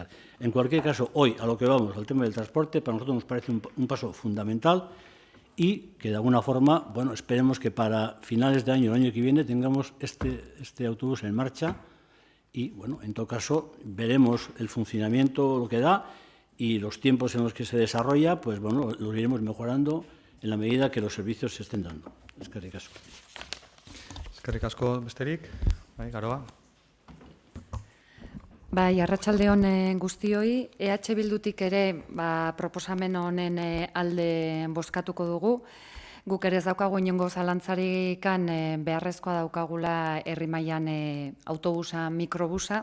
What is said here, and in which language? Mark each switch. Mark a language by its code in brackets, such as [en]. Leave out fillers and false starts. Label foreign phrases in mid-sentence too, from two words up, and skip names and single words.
[es] En cualquier caso, hoy, a lo que vamos, al tema del transporte, para nosotros nos parece un paso fundamental y que de alguna forma, esperemos que para finales de año, el año que viene, tengamos este autobús en marcha y, en todo caso, veremos el funcionamiento, lo que da y los tiempos en los que se desarrolla, pues, los iremos mejorando en la medida que los servicios se estén dando. [eu] Eskerrik asko. Eskerrik asko besterik, Garoa. Arratsalde on guztioi, EH Bildutik ere proposamen honen alde bozkatuko dugu. Guk ere ez daukagu inongo zalantzarikan beharrezkoa daukagula herri mailan autobusa, mikrobusa.